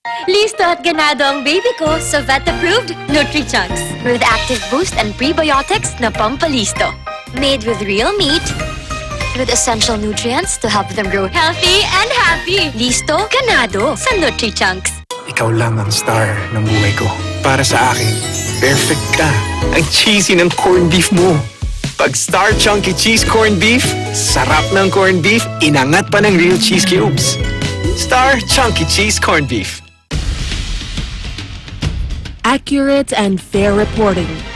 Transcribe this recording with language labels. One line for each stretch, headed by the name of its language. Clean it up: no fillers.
Filipino: Listo at ganado ang baby ko sa vet-approved Nutri-Chunks
English: with active boost and prebiotics
Filipino: na pampalisto.
English: Made with real meat, with essential nutrients to help them grow healthy and happy.
Filipino: Listo, ganado sa Nutri-Chunks. Ikaw lang ang star ng buhay ko. Para sa akin, perfect ka. Ang cheesy ng corned beef mo. Pag Star Chunky Cheese Corned Beef, sarap ng corned beef, inangat pa ng
English: real cheese cubes.
Filipino: Star Chunky Cheese Corned Beef.
English: Accurate and fair reporting.